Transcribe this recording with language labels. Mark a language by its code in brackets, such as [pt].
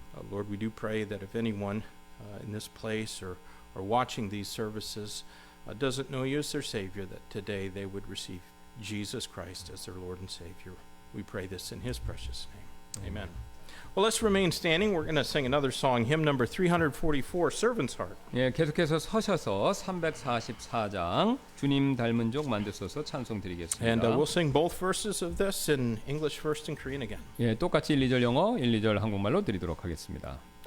[en] Lord, we do pray that if anyone in this place or watching these services doesn't know you as their Savior, that today they would receive Jesus Christ as their Lord and Savior. We pray this in his precious name. Amen. Well, let's remain standing. We're going to sing another song, hymn number 344, Servant's Heart. [ko] 예, 계속해서 서셔서 344장 주님 닮은 족 만드소서 찬송 드리겠습니다. [en] And we'll sing both verses of this in English first and Korean again. [ko] 예, 똑같이 1, 2절 영어, 1, 2절 한국말로 드리도록 하겠습니다.